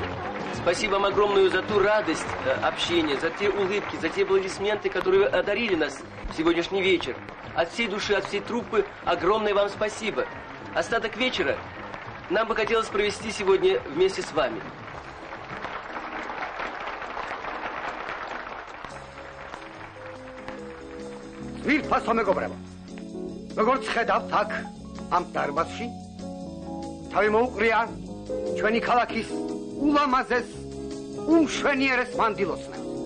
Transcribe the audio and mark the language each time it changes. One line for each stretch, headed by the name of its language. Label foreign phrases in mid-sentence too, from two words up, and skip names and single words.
Russian: Спасибо вам огромное за ту радость общения, за те улыбки, за те аплодисменты, которые одарили нас в сегодняшний вечер. От всей души, от всей труппы огромное вам спасибо. Остаток вечера нам бы хотелось провести сегодня вместе с вами.
Georgian: ვირფასო მეგობრებო. როგორც ხედავთ აქ ამ დარბაზში თავი მოუყრია ჩვენი ქალაქის ულამაზეს უმშვენიერეს მანდილოსნებს.